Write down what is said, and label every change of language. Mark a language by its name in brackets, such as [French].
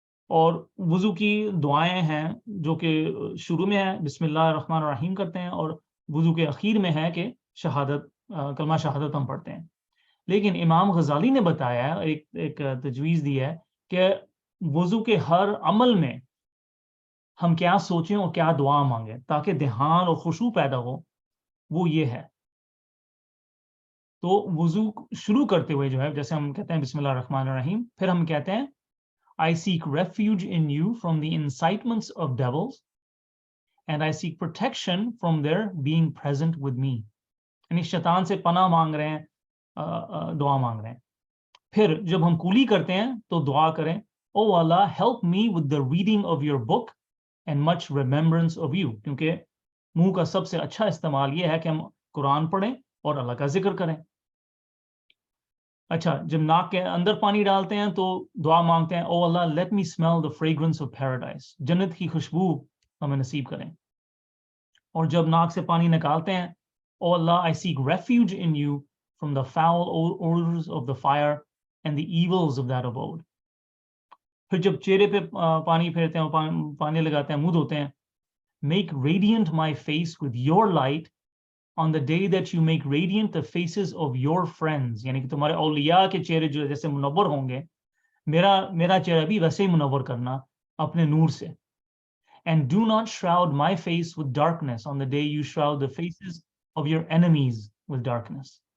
[Urdu] اور وضو کی دعائیں ہیں جو کہ شروع میں ہے بسم اللہ الرحمن الرحیم کرتے ہیں، اور وضو کے اخیر میں ہے کہ شہادت، کلمہ شہادت ہم پڑھتے ہیں. لیکن امام غزالی نے بتایا ہے، ایک تجویز دی ہے کہ وضو کے ہر عمل میں ہم کیا سوچیں اور کیا دعا مانگیں تاکہ دھیان اور خشوع پیدا ہو، وہ یہ ہے. تو وضو شروع کرتے ہوئے جو ہے، جیسے ہم کہتے ہیں بسم اللہ الرحمن الرحیم، پھر ہم کہتے ہیں [English] I seek refuge in you from the incitements of devils, and I seek protection from their being present with me. [Urdu] یعنی شیطان سے پناہ مانگ رہے ہیں، دعا مانگ رہے ہیں. پھر جب ہم کولی کرتے ہیں تو دعا کریں [English] Oh Allah, help me with the reading of your book and much remembrance of you. [Urdu] کیونکہ منہ کا سب سے اچھا استعمال یہ ہے کہ ہم قرآن پڑھیں اور اللہ کا ذکر کریں. اچھا، جب ناک کے اندر پانی ڈالتے ہیں تو دعا مانگتے ہیں [English] Oh Allah, let me smell the fragrance of paradise. [Urdu] جنت کی خوشبو ہمیں نصیب کریں. اور جب ناک سے پانی نکالتے ہیں [English] Oh Allah, I seek refuge in you from the foul odors of the fire and the evils of that abode. [Urdu] پھر جب چہرے پہ پانی پھیرتے ہیں، پانی لگاتے ہیں، منہ دھوتے ہیں [English] Make radiant my face with your light on the day that you make radiant the faces of your friends. [Urdu] یعنی کہ تمہارے اولیاء کے چہرے جو جیسے منور ہوں گے، میرا چہرہ بھی ویسے ہی منور کرنا اپنے نور سے. [English] And do not shroud my face with darkness on the day you shroud the faces of your enemies with darkness.